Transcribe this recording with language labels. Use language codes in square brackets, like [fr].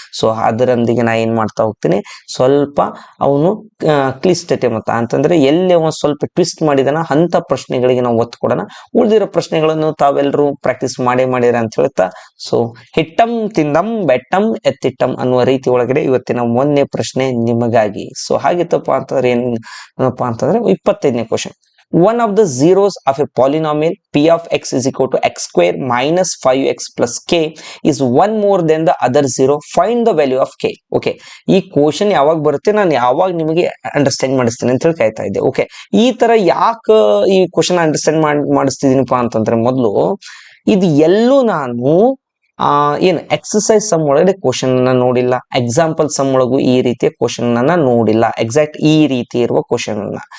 [kn] So ಅದರೊಂದಿಗೆ ನಾ ಏನ್ ಮಾಡ್ತಾ ಹೋಗ್ತೀನಿ, ಸ್ವಲ್ಪ ಅವನು ಕ್ಲಿಷ್ಟತೆ ಮತ್ತ ಅಂತಂದ್ರೆ ಎಲ್ಲಿ ಅವನು ಸ್ವಲ್ಪ ಟ್ವಿಸ್ಟ್ ಮಾಡಿದಾನ ಅಂತ ಪ್ರಶ್ನೆಗಳಿಗೆ ನಾವು ಒತ್ತು ಕೊಡೋಣ. ಉಳಿದಿರೋ ಪ್ರಶ್ನೆಗಳನ್ನು ತಾವೆಲ್ಲರೂ ಪ್ರಾಕ್ಟೀಸ್ ಮಾಡಿರ ಅಂತ ಹೇಳ್ತಾ, ಸೊ ಹಿಟ್ಟಂ ತಿಂದಂ ಬೆಟ್ಟಂ ಎತ್ತಿಟ್ಟಂ ಅನ್ನುವ ರೀತಿ ಒಳಗಡೆ ಇವತ್ತಿನ 1ನೇ ಪ್ರಶ್ನೆ ನಿಮಗಾಗಿ. ಸೊ ಹಾಗಿತ್ತಪ್ಪ ಅಂತಂದ್ರೆ ಏನಪ್ಪಾ ಅಂತಂದ್ರೆ 25ನೇ question. [en] One of the zeros of a polynomial p of x is equal to x square minus 5x plus k is one more than the other zero. Find the value of k. [kn] Okay, ಈ question ಯಾವಾಗ ಬರುತ್ತೆ ನಾನು ಯಾವಾಗ ನಿಮಗೆ understand ಮಾಡಿಸ್ತೀನಿ ಅಂತ ಹೇಳಿ ಕಾಯ್ತಾ ಇದ್ದೆ. ಓಕೆ, ಈ ತರ ಯಾಕೆ ಈ ಕ್ವಶನ್ ಅಂಡರ್ಸ್ಟ್ಯಾಂಡ್ ಮಾಡಿಸ್ತಿದ್ದೀನಪ್ಪ ಅಂತಂದ್ರೆ, ಮೊದಲು ಇದು ಎಲ್ಲೂ ನಾನು ಏನು ಎಕ್ಸರ್ಸೈಸ್ ಸಮ್ ಒಳಗಡೆ ಕ್ವಶನ್ ಅನ್ನ ನೋಡಿಲ್ಲ, ಎಕ್ಸಾಂಪಲ್ ಸಮ್ ಒಳಗೂ ಈ ರೀತಿಯ ಕ್ವಶನ್ ಅನ್ನ ನೋಡಿಲ್ಲ, ಎಕ್ಸಾಕ್ಟ್ ಈ ರೀತಿ ಇರುವ ಕ್ವಶನ್ ಅನ್ನ.